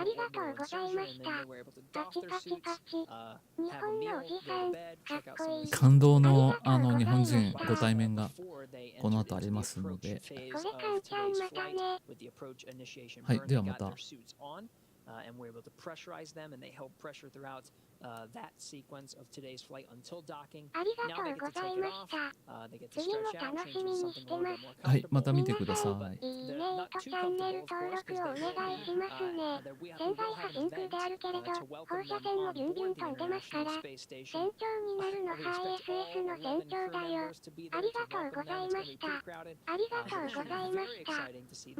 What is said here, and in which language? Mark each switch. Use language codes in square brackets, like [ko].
[ja] ありがとうございました。パチパチパチ。日本のおじさん、かっこいい。感動の日本人ご対面がこの後ありますので、これカンちゃんまたね。はい、ではまた。 [en] And we're able to pressurize them, and they held pressure throughout that sequence of today's flight until docking. Now they get to take it off. They get to stretch out, change into something a little bit more comfortable. [ja] はい、また見てください。いいねとチャンネル登録をお願いしますね。潜在派真空であるけれど、放射線もビュンビュン飛んでますから、船長になるのは ISS の船長だよ。ありがとうございました。ありがとうございました。